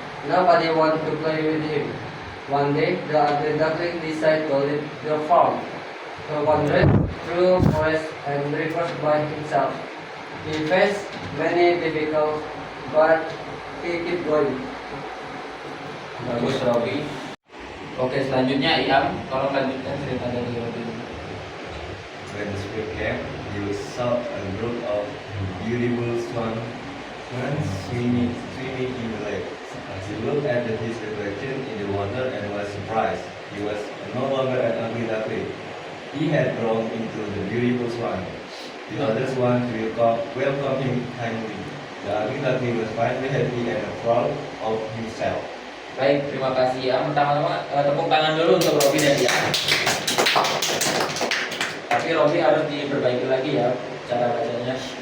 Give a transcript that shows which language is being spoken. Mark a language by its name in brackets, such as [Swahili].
[English] Nobody wanted to play with him. One day, the ugly duckling decided to leave the farm. He wandered through forests and rivers by himself. He faced many difficulties, but he kept going. [Indonesian] Bagus Robi. Oke, selanjutnya Iam, tolong lanjutkan cerita dari Robi. [English] When the spring came, you saw a group of beautiful swans swimming in the lake. He looked at his reflection in the water and was surprised. He was no longer an ugly duckling. He had grown into the beautiful swan. The other swans welcomed him kindly. The ugly duckling was finally happy and proud of himself. [Indonesian] Baik, terima kasih ya. Pertama-tama tepuk tangan dulu untuk Robi dan Iam. Tapi Robi harus diperbaiki lagi ya cara bacanya.